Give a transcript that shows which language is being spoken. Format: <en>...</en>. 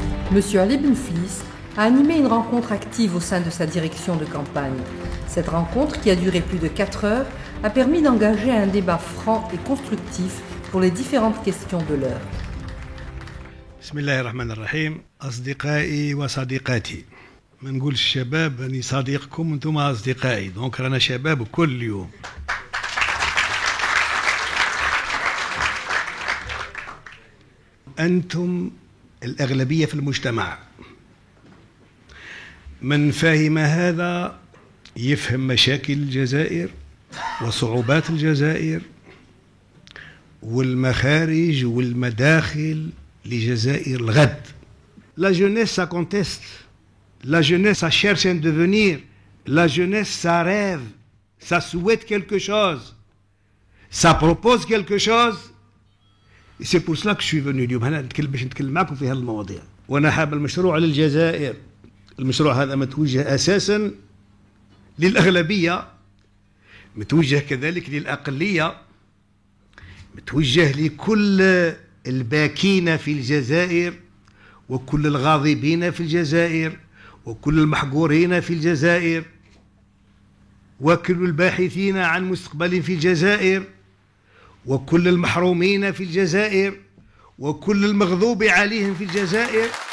<fr>Monsieur Ali Benflis a animé une rencontre active au sein de sa direction de campagne. Cette rencontre, qui a duré plus de 4 heures, a permis d'engager un débat franc et constructif pour les différentes questions de l'heure.</fr> <ar>بسم الله الرحمن الرحيم. أصدقائي وصديقاتي، ما نقولش الشباب أني صديقكم أنتم أصدقائي، دونك رانا شباب كل يوم. أنتم الأغلبية في المجتمع، من فهم هذا يفهم مشاكل الجزائر وصعوبات الجزائر والمخارج والمداخل لجزائر الغد.</ar> <fr>La jeunesse, ça conteste. La jeunesse, ça cherche un devenir. La jeunesse, ça rêve. Ça souhaite quelque chose. Ça propose quelque chose. Et c'est pour cela que je suis venu</fr> <ar>اليوم هنا باش نتكلم معكم في هذه المواضيع. وانا حاب المشروع للجزائر. المشروع هذا متوجه اساسا للاغلبيه، متوجه كذلك للاقليه، متوجه لكل الباكين في الجزائر وكل الغاضبين في الجزائر وكل المحقورين في الجزائر وكل الباحثين عن مستقبل في الجزائر وكل المحرومين في الجزائر وكل المغضوب عليهم في الجزائر.</ar>